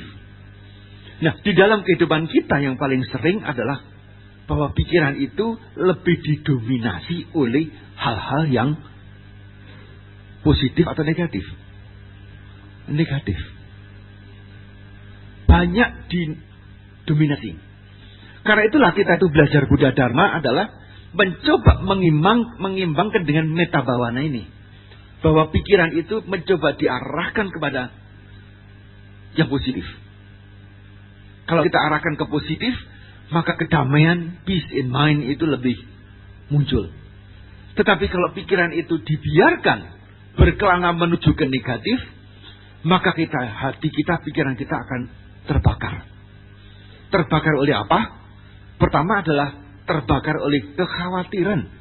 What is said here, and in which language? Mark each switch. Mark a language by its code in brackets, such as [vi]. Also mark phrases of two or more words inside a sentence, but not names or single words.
[id] Nah, di dalam kehidupan kita yang paling sering adalah bahwa pikiran itu lebih didominasi oleh hal-hal yang positif atau negatif. Negatif. Banyak didominasi. Karena itulah kita itu belajar Buddha Dharma adalah mencoba mengimbangkan dengan [pi] metta bhavana [id] ini. Bahwa pikiran itu mencoba diarahkan kepada yang positif. Kalau kita arahkan ke positif, maka kedamaian, [en] peace in mind [id] itu lebih muncul. Tetapi kalau pikiran itu dibiarkan berkelana menuju ke negatif, maka hati kita, pikiran kita akan terbakar. Terbakar oleh apa? Pertama adalah terbakar oleh kekhawatiran.